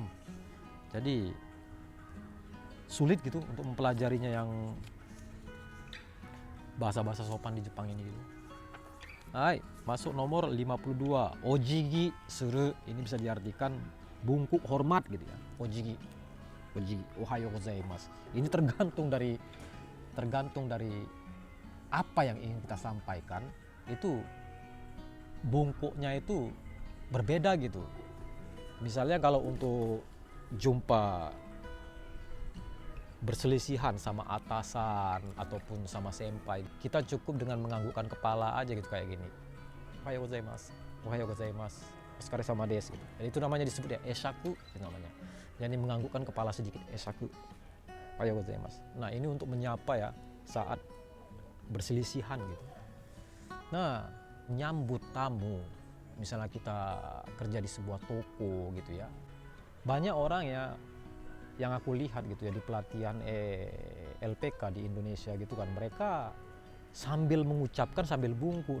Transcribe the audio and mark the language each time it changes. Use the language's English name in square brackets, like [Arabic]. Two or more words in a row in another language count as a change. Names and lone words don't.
[Indonesian] Jadi sulit gitu untuk mempelajarinya yang bahasa-bahasa sopan di Jepang ini gitu. Hai, masuk nomor 52. [Japanese] お辞儀する, [Indonesian] ini bisa diartikan bungkuk hormat gitu ya. [Japanese] Ojigi, おはようございます. [Indonesian] Ini tergantung dari apa yang ingin kita sampaikan, itu bungkuknya itu berbeda gitu. Misalnya kalau untuk jumpa berselisihan sama atasan ataupun sama senpai, kita cukup dengan menganggukkan kepala aja gitu, kayak gini, [Japanese] おはようございます, お疲れ様です gitu. [Indonesian] Dan itu namanya disebut ya eshaku itu namanya. Jadi menganggukkan kepala sedikit, eshaku, [Japanese] おはようございます. [Indonesian] Nah, ini untuk menyapa ya saat berselisihan gitu. Nah, nyambut tamu, misalnya kita kerja di sebuah toko gitu ya, banyak orang ya yang aku lihat gitu ya di pelatihan LPK di Indonesia gitu kan, mereka sambil mengucapkan sambil bungkuk.